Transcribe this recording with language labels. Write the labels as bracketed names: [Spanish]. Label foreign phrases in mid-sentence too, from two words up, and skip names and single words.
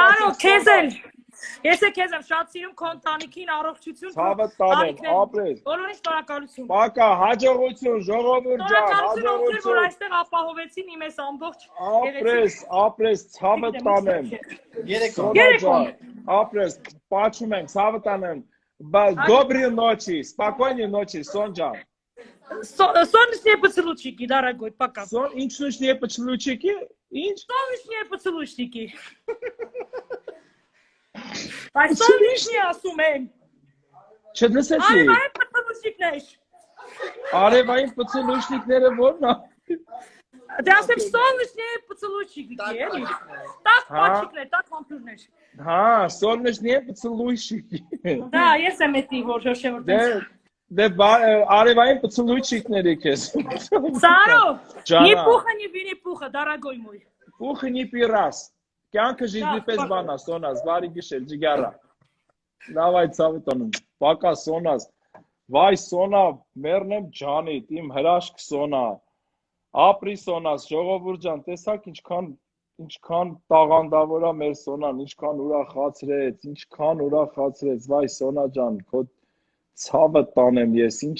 [Armenian] Սարո, քեզ էլ, ես է քեզ եմ շատ սիրում քո ընտանիքին, առողջություն, ցավը տանեմ, ապրես, բոլորին շնորհակալություն, Պակա, հաջողություն, ժողովուրդ ջան, հաջողություն, որ այստեղ ապահովեցին իմ այս ամբողջ ապրես, ցավը տանեմ, Երեկոն, ապրես, պաչում եմ, ցավը տանեմ, [Russian] Доброй ночи, спокойной ночи, Сонджан. Солнечные поцелуйчики, дорогой, пока. Солнечные поцелуйчики? Солнечные поцелуйчики. [Armenian] Ay солнечные ասում եմ։ Չդսեցի։ Արևային պծլուշնիկներ։ Արևային պծլուշնիկները ո՞րն է։ Դե ասեմ [Russian] солнечные поцелуйчики, [Armenian] էլի։ Так պաչիկներ, так համբուրներ։ Հա, [Russian] солнечные поцелуйчики։ [Armenian] Դա ես եմ էտի որ շոշևոր։ Դե արևային поцелуйчикները քեզ։ Սարո, [Russian] ни пуха, ни винни-пуха, дорогой мой։ Пуха не пирас։ [Armenian] Կյանքը жизни պես բան է, Սոնաս, բարի գիշեր, ջիգարա։ Давай ցավը տանում։ Պակա Սոնաս։ Վայ Սոնա, մեռնեմ ջանիդ, իմ հրաշք Սոնա։ Ապրի Սոնաս, ժողովուրդ ջան, տեսակ ինչքան տաղանդավոր է մեր Սոնան, ինչքան ուրախացրեց, վայ Սոնա ջան, քո ցավը տանեմ ես,